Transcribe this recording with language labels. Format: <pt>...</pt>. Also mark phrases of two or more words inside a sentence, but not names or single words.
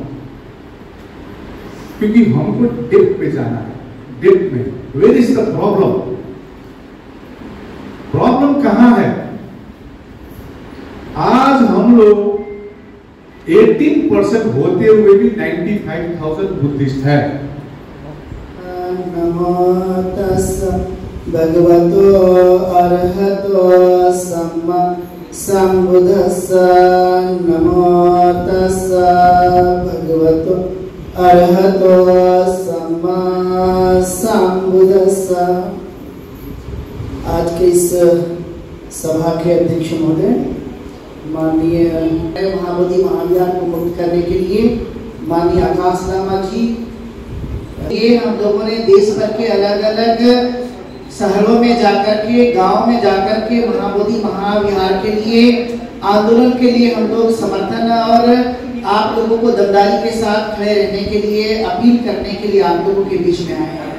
<hi>क्योंकि हमको डेप्थ पे जाना है।</hi> <en>डेप्थ में where is the problem?</en> <hi>प्रॉब्लम कहां है? आज हम लोग 18% होते हुए भी 95,000 बुद्धिस्ट है।</hi> <pi>नमो तस्स भगवतो अरहतो सम्मा संबुद्धस्स नमो तस्स भगवतो अरहतो सम्मा संबुद्धस्स।</pi> <hi>आज के इस सभा के अध्यक्ष महोदय, माननीय महाबोधि महाविहार को मुक्त करने के लिए माननीय आकाश लामा जी, ये हम लोगों ने देश भर के अलग अलग शहरों में जाकर के, गांव में जाकर के महाबोधि महाविहार के लिए आंदोलन के लिए हम लोग समर्थन और आप लोगों को दमदारी के साथ खड़े रहने के लिए अपील करने के लिए आप लोगों के बीच में आए हैं।</hi>